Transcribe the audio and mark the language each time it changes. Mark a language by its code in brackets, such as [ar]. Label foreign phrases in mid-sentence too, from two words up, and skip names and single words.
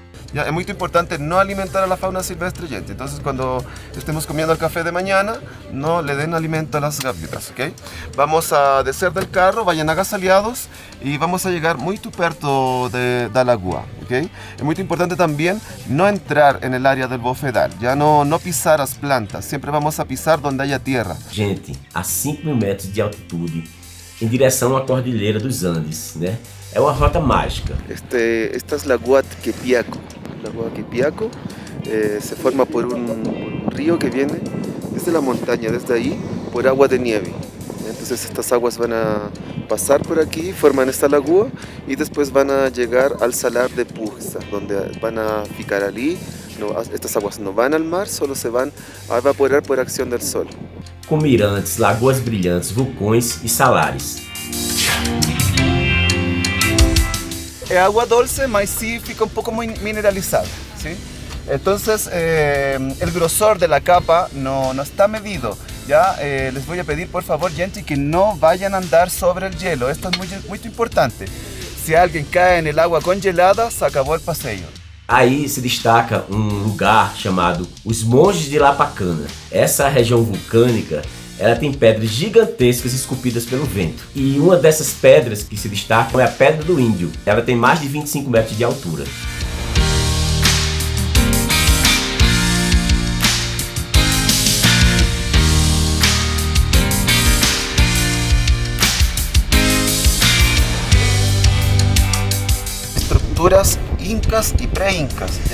[es] Ya, es muy importante no alimentar a la fauna silvestre, gente. Entonces, cuando estemos comiendo el café de mañana, no le den alimento a las gaviotas, ¿ok? Vamos a descer del carro, vayan agasalhados y vamos a llegar muy [pt] perto da lagoa, [es] ¿ok? Es muy importante también no entrar en el área del bofedal, ya no pisar las plantas, siempre vamos a pisar donde haya tierra. [pt] Gente, a 5.000 metros de altitude, em direção à Cordilheira dos Andes, né? É uma rota mágica. [es] Esta es Lagoa Quepiaco. Lagoa Quepiaco se forma por un río que viene desde la montaña, desde ahí, por agua de nieve. Entonces estas aguas van a pasar por aquí, forman esta lagoa y después van a llegar al salar de Pursa, donde van a ficar allí. No, estas aguas no van al mar, solo se van a evaporar por acción del sol. [pt] Com mirantes, lagoas brilhantes, vulcões e salares. [es] Es agua dulce, mas sí fica un poco muy mineralizada, ¿sí? Entonces el grosor de la capa no está medido. Ya les voy a pedir por favor, gente, que no vayan a andar sobre el hielo. Esto es muy importante. Si alguien cae en el agua congelada, se acabó el paseo. [pt] Aí se destaca um lugar chamado Os Monges de Lapacana. Essa região vulcânica, ela tem pedras gigantescas esculpidas pelo vento. E uma dessas pedras que se destacam é a Pedra do Índio. Ela tem mais de 25 metros de altura. [es] Estructuras incas y pre-incas, ¿ya?